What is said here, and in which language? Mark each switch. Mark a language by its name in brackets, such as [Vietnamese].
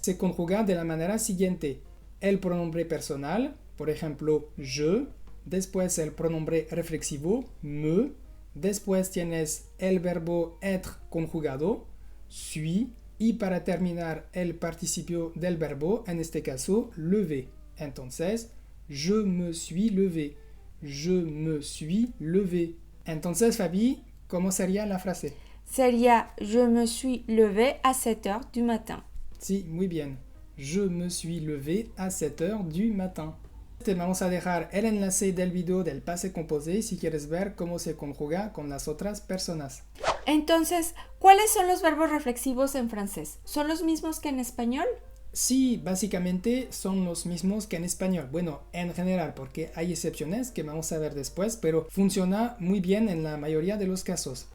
[Spanish] Se conjuga de la manera siguiente. El pronombre personal, por ejemplo, je, después el pronombre reflexivo, me, después tienes el verbo être conjugado, suis, y para terminar el participio del verbo, en este caso, lever. Entonces, [French] je me suis levé. Je me suis levé. [Spanish] Entonces, Fabi, ¿cómo sería la frase? Sería, [French] je me suis levé à 7 heures du matin. [Spanish] Sí, muy bien. [French] Je me suis levé à 7 heures du matin. [Spanish] Te vamos a dejar el enlace del video del passé composé si quieres ver cómo se conjuga con las otras personas. Entonces, ¿cuáles son los verbos reflexivos en francés? ¿Son los mismos que en español? Sí, básicamente son los mismos que en español. Bueno, en general, porque hay excepciones que vamos a ver después, pero funciona muy bien en la mayoría de los casos.